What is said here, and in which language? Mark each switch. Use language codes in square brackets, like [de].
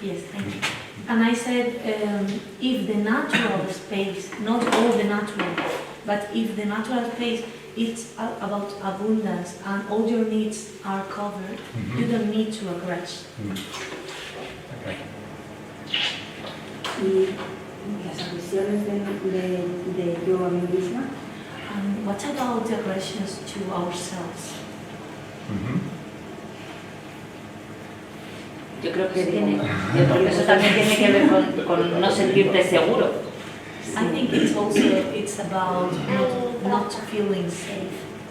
[en] Yes, thank you. And I said, if the natural space, not all the natural, but if the natural space is about abundance and all your needs are covered, you don't need to aggress. Okay. [es] Y las agresiones de yo a mí misma. [en] And what about the aggressions to ourselves? [es] Yo creo que eso también tiene que ver con no sentirte seguro. [en] I think it's about not feeling safe.